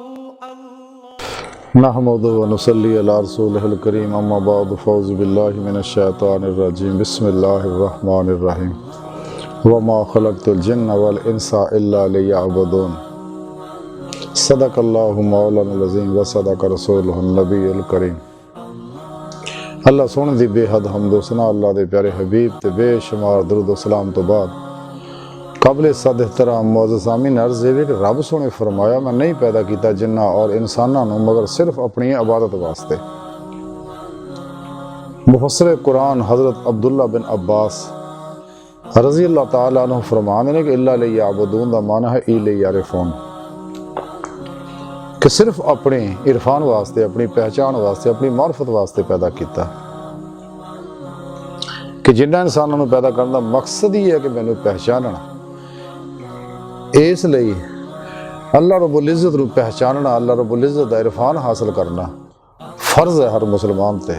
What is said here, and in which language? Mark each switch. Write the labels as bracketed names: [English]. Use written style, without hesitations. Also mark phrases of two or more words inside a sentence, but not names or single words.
[Arabic] نحمده ونصلي على رسوله الكريم أما بعد فأعوذ بالله من الشيطان الرجيم بسم الله الرحمن الرحيم وما خلقت الجن والإنس إلا ليعبدون صدق الله مولانا العظيم وصدق رسوله النبي الكريم. [Punjabi] اللہ سوہنے دی بے حد حمد و ثنا اللہ دے پیارے حبیب تے بے شمار درود و سلام تو بعد قابل صد احترام معزز سامعین عرض ہے کہ رب سونے فرمایا میں نہیں پیدا کیا جناں اور انسانوں کو مگر صرف اپنی عبادت واسطے. [Urdu] مفسر قرآن حضرت عبداللہ بن عباس [Arabic] رضي الله تعالى عنه [Urdu] فرماتے ہیں کہ [Arabic] إلا ليعبدون [Urdu] دا معنی ہے لیعرفون، کہ صرف اپنے عرفان واسطے، اپنی پہچان واسطے، اپنی معرفت واسطے پیدا کیا. کہ جناں انسانوں کو پیدا کرنے کا مقصد ہی ہے کہ مینوں پہچاننا، اس لیے اللہ رب العزت کو پہچاننا، اللہ رب العزت کا عرفان حاصل کرنا فرض ہے ہر مسلمان پے.